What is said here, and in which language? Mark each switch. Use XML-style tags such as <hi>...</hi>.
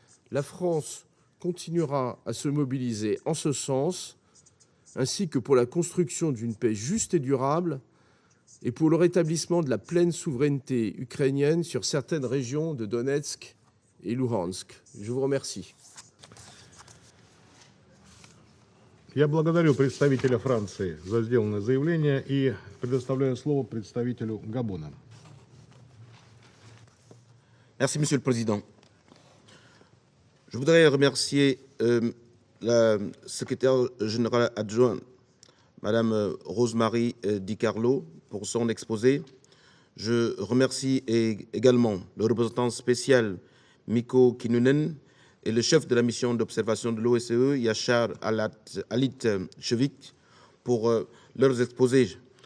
<fr>La France continuera à se mobiliser en ce sens, ainsi que pour la construction d'une paix juste et durable et pour le rétablissement de la pleine souveraineté ukrainienne sur certaines régions de Donetsk et Luhansk. Je vous remercie.</fr> <ru>Я благодарю представителя Франции за сделанное заявление и предоставляю слово представителю Габона.</ru> <fr>Merci, Monsieur le Président. Je voudrais remercier la secrétaire générale adjointe, Madame Rosemary Di Carlo, pour son exposé. Je remercie également le représentant spécial Mikko Kinnunen et le chef de la mission d'observation de l'OSCE, Yashar Alit-Chevik, pour leurs exposés.</fr>